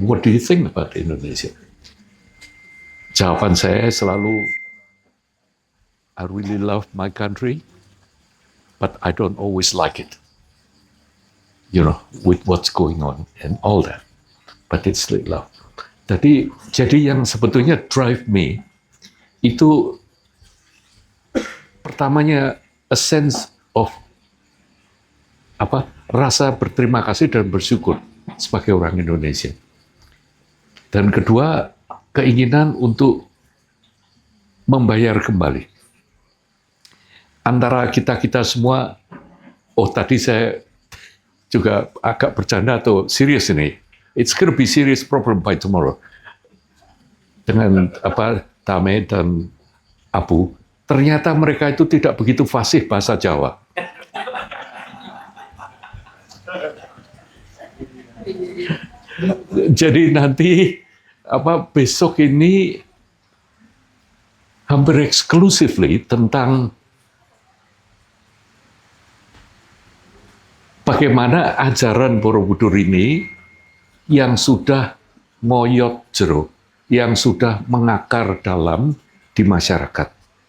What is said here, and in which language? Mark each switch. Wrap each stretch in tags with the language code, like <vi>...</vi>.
<en>What do you think about Indonesia?</en> <id>Jawaban saya selalu,</id> <en>I really love my country, but I don't always like it. You know, with what's going on and all that. But it's still love.</en> <id>Jadi yang sebetulnya</id> <en>drive me,</en> <id>itu pertamanya</id> <en>a sense of</en> <id>rasa berterima kasih dan bersyukur sebagai orang Indonesia. Dan kedua, keinginan untuk membayar kembali. Antara kita semua, tadi saya juga agak bercanda atau serius ini.</id> <en>It's gonna be serious problem by tomorrow.</en> <id>Dengan Tame dan Abu, ternyata mereka itu tidak begitu fasih bahasa Jawa. Jadi nanti besok ini hampir exclusively tentang bagaimana ajaran Borobudur ini yang sudah</id> <jv>ngoyot jero,</jv> <id>yang sudah mengakar dalam di masyarakat.</id>